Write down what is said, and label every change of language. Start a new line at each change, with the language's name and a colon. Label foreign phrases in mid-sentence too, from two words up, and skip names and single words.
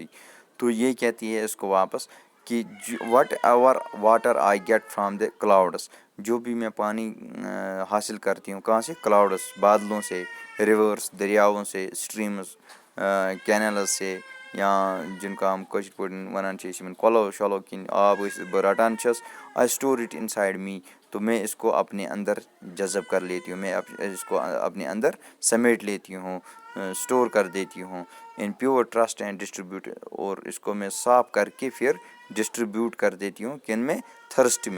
Urdu: تو یہ کہتی ہے اس کو واپس کہ
English: whatever water I get from the clouds,
Urdu: جو بھی میں پانی حاصل کرتی ہوں کہاں سے، کلاؤڈس، بادلوں سے، ریورس، دریاؤں سے، اسٹریمز، کینلز سے، یا جن کا ہم
Kashmiri: کٲشِر پٲٹھۍ وَنان چھِ أسۍ یِمن کۄلو شۄلو کِنۍ آب أسۍ بہٕ رٹان چھَس،
English: I store it inside me,
Urdu: تو میں اس کو اپنے اندر جذب کر لیتی ہوں، میں اس کو اپنے اندر سمیٹ لیتی ہوں، اسٹور کر دیتی ہوں،
English: in pure trust and distribute,
Urdu: اور اس کو میں صاف کر کے پھر ڈسٹریبیوٹ کر دیتی ہوں کن میں، تھرسٹ میں۔